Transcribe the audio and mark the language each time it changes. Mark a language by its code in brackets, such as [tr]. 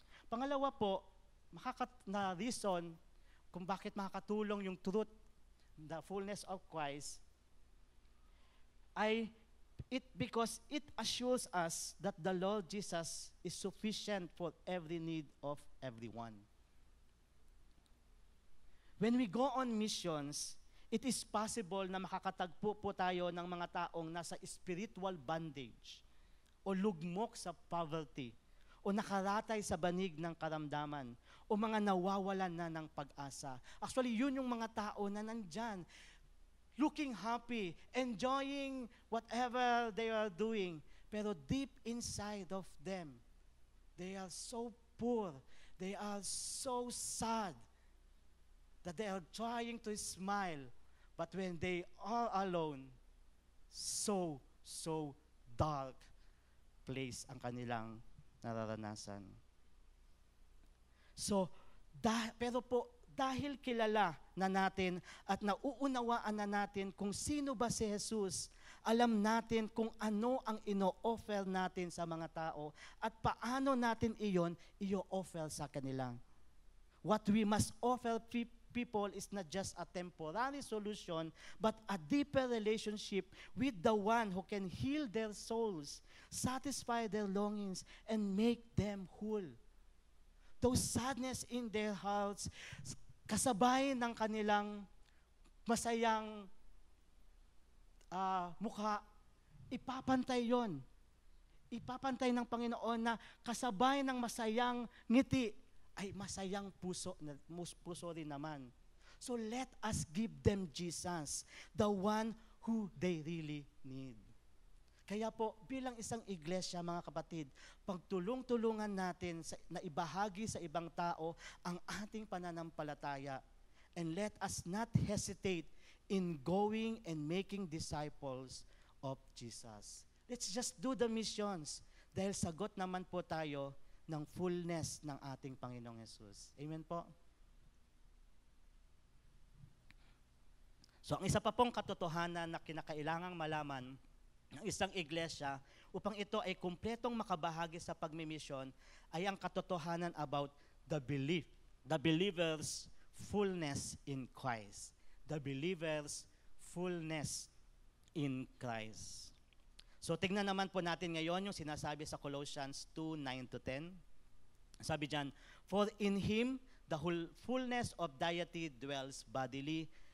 [tl] Pangalawa po, na [en] reason [tl] kung bakit makakatulong yung [en] truth, the fullness of Christ, ay because it assures us that the Lord Jesus is sufficient for every need of everyone. When we go on missions, it is possible [tl] na makakatagpo po tayo ng mga taong nasa spiritual bondage o lugmok sa poverty o nakaratay sa banig ng karamdaman o mga nawawalan na ng pag-asa. [en] Actually, [tl] yun yung mga tao na nandyan, [en] looking happy, enjoying whatever they are doing. Pero deep inside of them, they are so poor, they are so sad, that they are trying to smile. But when they are alone, so dark place [tl] ang kanilang nararanasan. So, pero po, dahil kilala na natin at nauunawaan na natin kung sino ba si Jesus, Alam natin kung ano ang ino-offer natin sa mga tao at paano natin iyon i-offer sa kanila. [en] What we must offer people is not just a temporary solution, but a deeper relationship with the one who can heal their souls, satisfy their longings, and make them whole. Those sadness in their hearts, [tl] kasabay ng kanilang masayang mukha, ipapantay yon. Ipapantay ng Panginoon na kasabay ng masayang ngiti ay masayang puso rin naman. [en] So let us give them Jesus, the one who they really need. [tl] Kaya po, bilang isang iglesia, mga kapatid, pagtulong-tulungan natin na ibahagi sa ibang tao ang ating pananampalataya. [en] And let us not hesitate in going and making disciples of Jesus. Let's just do the missions [tl] dahil sagot naman po tayo ng fullness ng ating Panginoong Hesus. Amen po? So ang isa pa pong katotohanan na kinakailangang malaman ng isang iglesia upang ito ay kumpletong makabahagi sa pagmimisyon ay ang katotohanan [en] about the believer's fullness in Christ. The believer's fullness in Christ. [tl] So tingnan naman po natin ngayon yung sinasabi sa Colossians 2:9-10. Sabi diyan, [en] for in Him the whole fullness of deity dwells bodily.